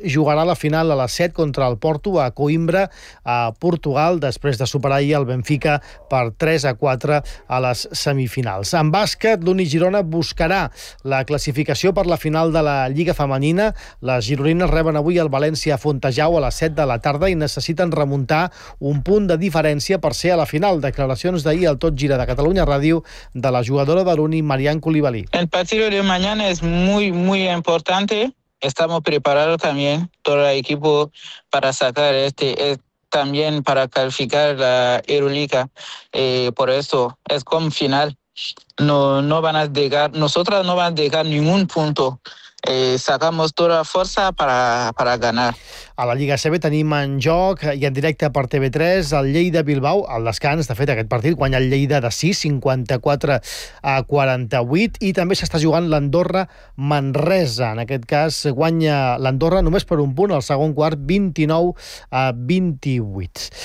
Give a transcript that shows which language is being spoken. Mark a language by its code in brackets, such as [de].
[ca] Jugarà la final a les 7 contra el Porto a Coimbra, a Portugal, després de superar ahir el Benfica per 3-4 a les semifinals. En bàsquet, l'Uni Girona buscarà la classificació per la final de la Lliga Femenina. Les gironines reben avui el València a Fontejau a les 7 de la tarda i necessiten remuntar un punt de diferència per ser a la final. Declaracions d'ahir al Tot Gira de Catalunya Ràdio de la jugadora de l'Uni, Marian Koulibaly. [es] El partido de mañana es muy, muy importante. Estamos preparados también, todo el equipo, para sacar también para calificar la Euroliga. Por eso es como final. No van a llegar, nosotras no van a llegar ningún punto. Sacamos toda la fuerza para ganar. [ca] A la Lliga CB tenim en joc i en directe per TV3 el Lleida-Bilbao al descans. De fet, aquest partit guanya el Lleida de 6, 54-48, i també s'està jugant l'Andorra-Manresa. En aquest cas, guanya l'Andorra només per un punt al segon quart, 29-28.